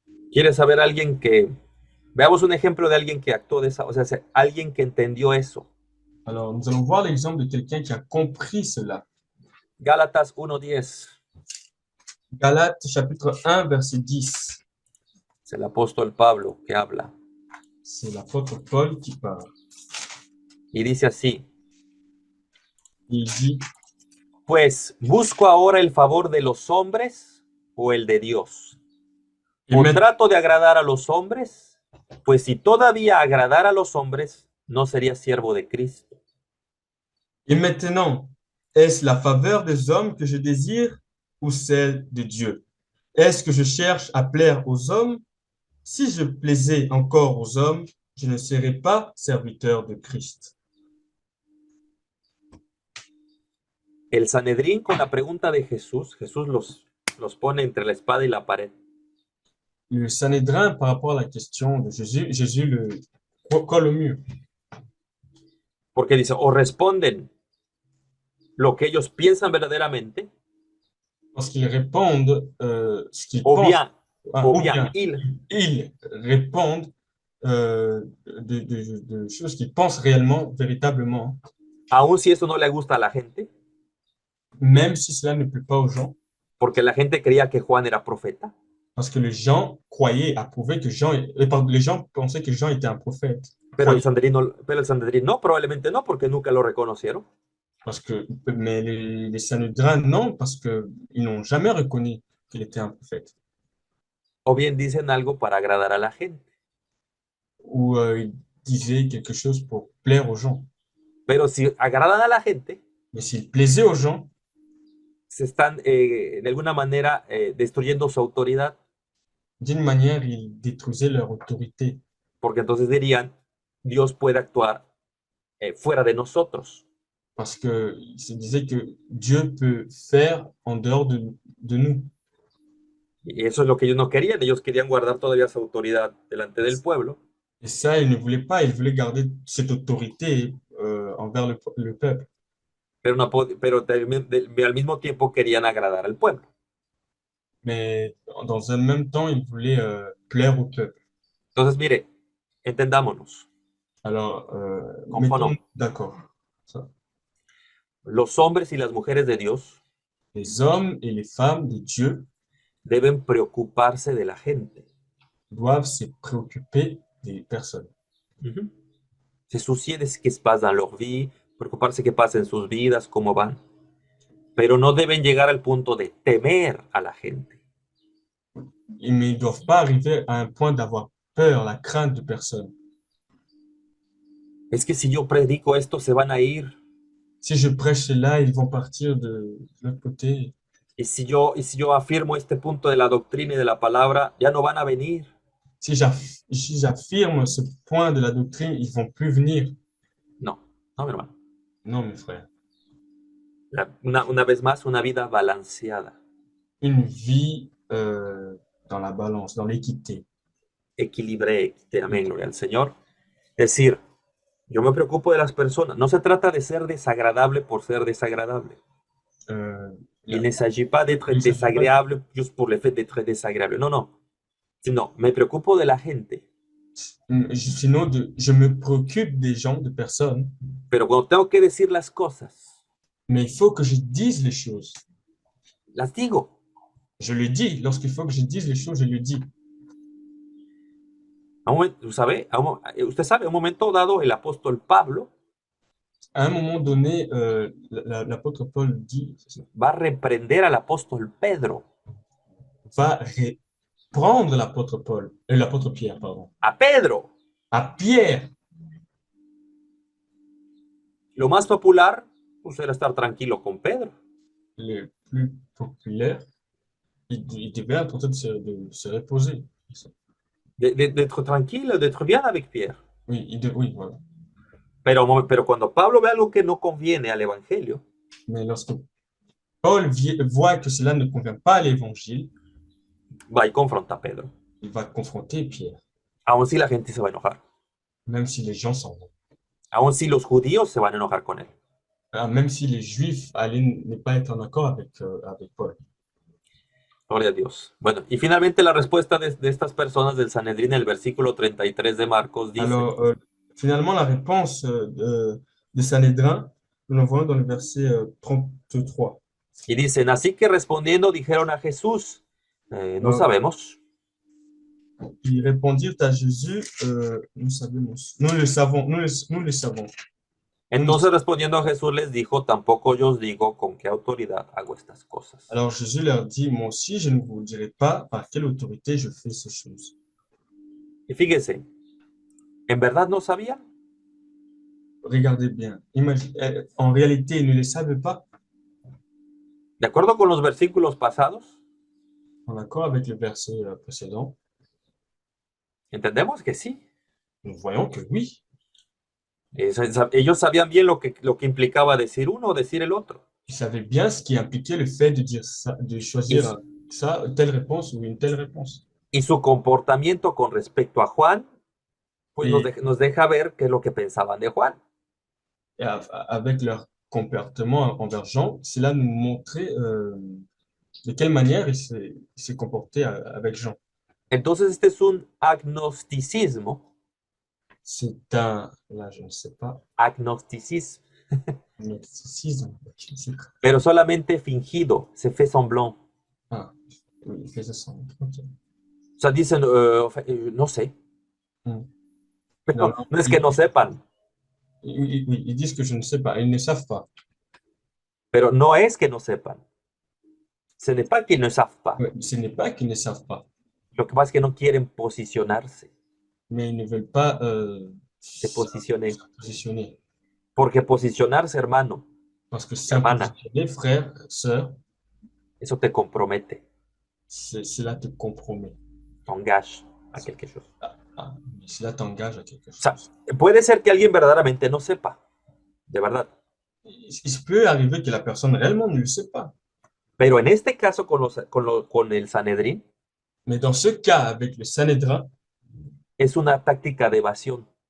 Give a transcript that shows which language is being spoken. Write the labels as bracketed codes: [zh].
[es] ¿Quieres saber a alguien que... Veamos un ejemplo de alguien que actuó de esa... O sea, alguien que entendió eso. [fr] Alors, nous allons voir l'exemple de quelqu'un qui a compris cela. [es] Gálatas 1:10. [fr] Galates chapitre 1, verset 10. [es] Es el apóstol Pablo que habla. [fr] C'est l'apôtre Paul qui parle. [es] Y dice así. [fr] Il dit, [es] Pues, ¿busco ahora el favor de los hombres o el de Dios? [fr] et, [es] ¿O [fr] main- [es] trato de agradar a los hombres? Pues si todavía agradara a los hombres, no sería siervo de Cristo. [fr] et maintenant, est-ce la faveur des hommes que je désire ou celle de Dieu? Est-ce que je cherche à plaire aux hommes? Si je plaisais encore aux hommes, je ne serais pas serviteur de Christ. [es] El Sanedrín, con la pregunta de Jesús, Jesús los pone entre la espada y la pared. [fr] Le Sanhédrin, par rapport à la question de Jésus, Jésus le colle au mur. [es] Porque dice, o responden lo que ellos piensan verdaderamente, [fr] Parce qu'ils répondent ce qu'ils [es] o [fr] pensent, bien, ou [es] o bien [fr] bien ils répondent de choses qu'ils pensent réellement, véritablement, [es] aun si eso no le gusta a la gente, [fr] même si cela ne plaît pas aux gens, [es] porque la gente creía que Juan era profeta, [fr] parce que les gens croyaient, approuvaient que Jean, les gens pensaient que Jean était un prophète. [es] pero el Sanedrín no, probablemente no, porque nunca lo reconocieron. [fr] Parce que, mais les Sanhédrins, non, parce qu'ils n'ont jamais reconnu qu'il était un prophète. [es] O bien dicen algo para agradar a la gente. [fr] Ou ils disaient quelque chose pour plaire aux gens. [es] Pero si agradan a la gente, [fr] Mais s'ils plaisaient aux gens, [es] se están de alguna manera destruyendo su autoridad, [fr] d'une manière, ils détruisaient leur autorité. [es] porque entonces dirían, Dios puede actuar fuera de nosotros. [fr] Parce qu'ils se disaient que Dieu peut faire en dehors de nous. [es] Y eso es lo que ellos no querían. Ellos querían guardar todavía su autoridad delante del pueblo, [fr] Et ça, ils ne voulaient pas, ils voulaient garder cette autorité envers le peuple. [es] pero, al mismo tiempo querían agradar al pueblo. [fr] Mais dans un même temps, ils voulaient plaire au peuple. [es] Entonces, mire, entendámonos. [fr] Alors, Comprenons. mettons d'accord. Ça. [es] Los hombres y las mujeres de Dios [fr] Les hommes et les femmes de Dieu [es] deben preocuparse de la gente. [fr] doivent se préoccuper des personnes. Se soucier de ce qui se passe dans leur vie, [es] preocuparse qué pasa en sus vidas, cómo van. Pero no deben llegar al punto de temer a la gente. [fr] Mais ils ne doivent pas arriver à un point d'avoir peur, la crainte de personne. [es] Es que si yo predico esto, se van a ir. [fr] Si je prêche cela, ils vont partir de l'autre côté. [es] Y si yo afirmo este punto de la doctrina y de la palabra, ya no van a venir. [fr] Si j'affirme ce point de la doctrine, ils vont plus venir. [es] No, no, mi hermano. [fr] Non, mes frères. [es] Una vez más, una vida balanceada, [fr] Une vie dans la balance, dans l'équité. [es] equilibré, amén, gloria al Señor. Es decir, Yo me preocupo de las personas. No se trata de ser desagradable por ser desagradable. Euh, [fr] Il là, ne s'agit pas d'être il ne s'agit pas, désagréable juste pour le fait d'être désagréable. Non, non. [es] Sino, me preocupo de la gente. [fr] sinon je me préoccupe des gens, de personnes, [es] Pero cuando tengo que decir las cosas, [fr] mais il faut que je dise les choses. [es] las digo. [fr] Je le dis. Lorsqu'il faut que je dise les choses, je le dis. [es] Usted sabe, a un momento dado, el apóstol Pablo [fr] À un moment donné, l'apôtre Paul dit, [es] va a reprender al apóstol Pedro, [fr] va prendre l'apôtre Paul, l'apôtre Pierre, pardon, [es] a Pedro. [fr] à Pierre. [es] Lo más popular, pues era estar tranquilo con Pedro. [fr] Le plus populaire, il devait être en train de se reposer. D'être tranquille, d'être bien avec Pierre. Oui, oui, voilà. [es] Pero cuando Pablo ve algo que no conviene al evangelio, [fr] Mais lorsque Paul voit que cela ne convient pas à l'évangile, [es] va y confronta a Pedro. [fr] il va confronter Pierre, [es] Aun si la gente se va a enojar. [fr] même si les gens s'en vont. [es] Aun si los judíos se van a enojar con él. [fr] Ah, même si les Juifs allaient ne pas être en accord avec Paul. [es] Gloria a Dios. Bueno, y finalmente la respuesta de estas personas del Sanedrín, el versículo 33 de Marcos dice, [fr] Alors, finalement, la réponse de Sanhédrin, nous la voyons dans le verset 33. [es] y dicen, así que respondiendo dijeron a Jesús, no Euh, sabemos. [fr] Ils répondirent à Jésus, nous le savons, nous le savons. [es] Entonces respondiendo a Jesús les dijo, tampoco yo os digo con qué autoridad hago estas cosas. [fr] Alors Jésus leur dit, moi aussi, je ne vous dirai pas par quelle autorité je fais ces choses. [es] Y fíjese, ¿en verdad no sabían? [fr] Regardez bien. En réalité, ils ne le savaient pas, [es] De acuerdo con los versículos pasados, [fr] en accord avec le verset précédent. [es] entendemos que sí. [fr] Nous voyons que oui, [es] Ellos sabían bien lo que implicaba decir uno o decir el otro. [fr] ils savaient bien ce qui impliquait le fait de dire ça, de [es] Y, [fr] choisir ça, telle réponse ou une telle réponse. [es] y su comportamiento con respecto a Juan, pues [fr] Et, [es] nos deja ver qué es lo que pensaban de Juan. [fr] et avec leur comportement envers Jean, cela nous montrait de quelle manière il s'est comporté avec Jean. [es] Entonces, este es un agnosticismo, [fr] C'est un, là je ne sais pas, [es] agnosticismo, [fr] un mysticisme, je ne sais pas. [es] pero solamente fingido, [fr] se fait semblant. Ah, oui, il faisait ça. Ok. [es] O sea, dicen, no sé, [fr] Hmm. Non, [es] pero [fr] non, [es] no es que no sepan, [fr] oui, ils disent que je ne sais pas, ils ne savent pas. [es] pero no es que no sepan. [fr] Ce n'est pas qu'ils ne savent pas. Ouais, ce n'est pas qu'ils ne savent pas, [es] Lo que pasa es que no quieren posicionarse, [fr] mais ils ne veulent pas [es] se posicionen. [fr] positionner. [es] Porque posicionarse, hermano, [fr] Parce que [es] hermana, [fr] s'impositionner, frère, sœur, [es] eso te compromete, [fr] cela te compromet. t'engage a quelque chose. Mais cela t'engage à quelque [es] O sea, [fr] chose. [es] puede ser que alguien verdaderamente no sepa, de verdad. [fr] Il se peut arriver que la personne réellement ne le sait pas. [es] Pero en este caso con el Sanedrín, [fr] Mais dans ce cas, avec le Sanhédrin, [es] es una táctica de evasión.